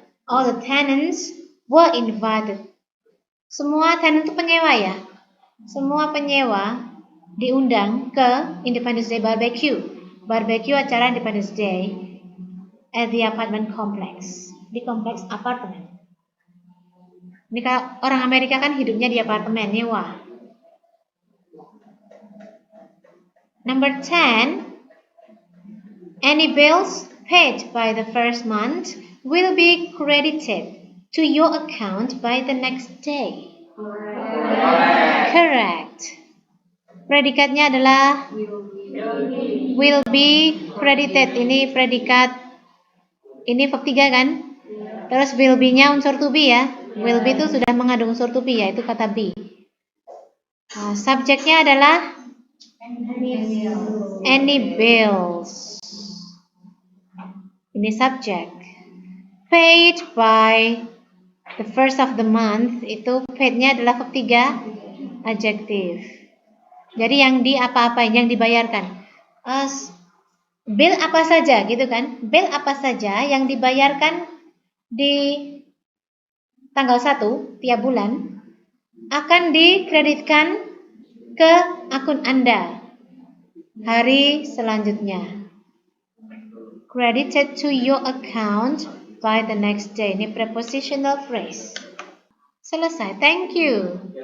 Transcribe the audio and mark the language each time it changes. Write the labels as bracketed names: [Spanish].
[English] All the tenants were invited. [Indonesian] Semua tenant itu penyewa ya. Semua penyewa diundang ke Independence Day barbecue. [English] Barbecue [Indonesian] acara [English] Independence Day at the apartment complex. [Indonesian] Di kompleks apartemen. Ini kalau orang Amerika kan hidupnya di apartemen nyewa. [English] Number 10. Any bills paid by the first month will be credited to your account by the next day. Correct. [Indonesian] Predikatnya adalah [English] will be credited. [Indonesian] Ini predikat. Ini verb 3 kan? Terus will be-nya unsur to be ya. Will be itu sudah mengandung unsur to be ya, itu kata be. Nah, subjeknya adalah [English] any bills. [Indonesian] Ini subjek. [English] Paid by the first of the month, [Indonesian] itu paid-nya adalah verb 3 adjektif. Jadi yang di apa-apain, yang dibayarkan. Bill apa saja gitu kan? Bill apa saja yang dibayarkan di tanggal 1 tiap bulan akan dikreditkan ke akun Anda hari selanjutnya. [English] Credited to your account by the next day. [Indonesian] Ini prepositional phrase. Selesai. [English] Thank you.